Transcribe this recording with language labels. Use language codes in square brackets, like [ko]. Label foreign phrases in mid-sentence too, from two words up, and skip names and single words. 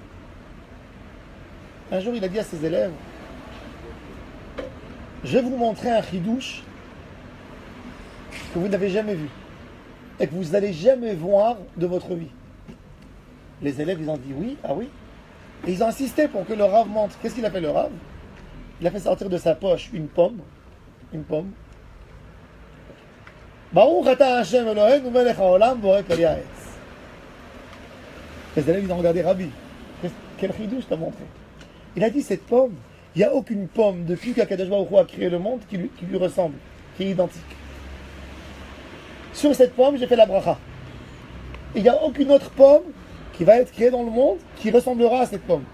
[fr] Un jour, il a dit à ses élèves, je vais vous montrer un chidouche que vous n'avez jamais vu et que vous n'allez jamais voir de votre vie. Les élèves, ils ont dit oui, ah oui. Et ils ont insisté pour que le Rav montre. Qu'est-ce qu'il a fait le Rav? Il a fait sortir de sa poche une pomme. [he] ברוך אתה השם אלוהינו מלך העולם בורא כל הארץ. [fr] Les élèves, ils ont regardé Rabbi. Quel chidouche t'as montré? Il a dit, cette pomme, il n'y a aucune pomme depuis qu' [he] הקדוש ברוך הוא [fr] a créé le monde qui lui ressemble, qui est identique. Sur cette pomme, j'ai fait la bracha. Et il n'y a aucune autre pomme qui va être créée dans le monde qui ressemblera à cette pomme.